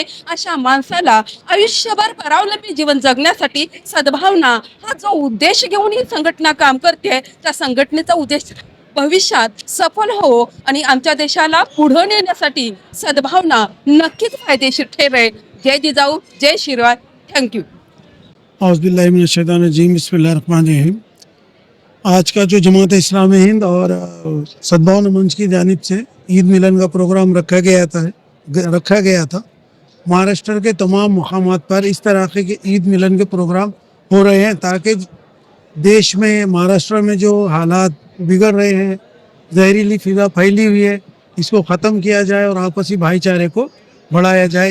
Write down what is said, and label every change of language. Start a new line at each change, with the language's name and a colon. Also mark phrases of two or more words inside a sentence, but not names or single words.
Marathi: अशा माणसाला आयुष्यभर परावलंबी जीवन जगण्यासाठी सद्भावना हा जो उद्देश घेऊन ही संघटना काम करते, त्या संघटनेचा उद्देश भविष्यात सफल हो आणि आमच्या देशाला पुढे नेण्यासाठी सद्भावना नक्कीच फायदेशीर ठरेल। जय जिजाऊ, जय शिरवाय। थँक्यू।
Arabic: أعوذ بالله من الشيطان الرجيم، بسم الله الرحمن الرحيم.
Hindi: आज का जो जमात इस्लाम हिंद और सद्भावना मंच की जानिब से ईद मिलन का प्रोग्राम रखा गया था। महाराष्ट्र के तमाम मुकामात पर इस तरह के ईद मिलन के प्रोग्राम हो रहे हैं ताकि देश में, महाराष्ट्र में जो हालात बिगड़ रहे हैं, जहरीली फिजा फैली हुई है, इसको ख़त्म किया जाए और आपसी भाईचारे को बढ़ाया जाए।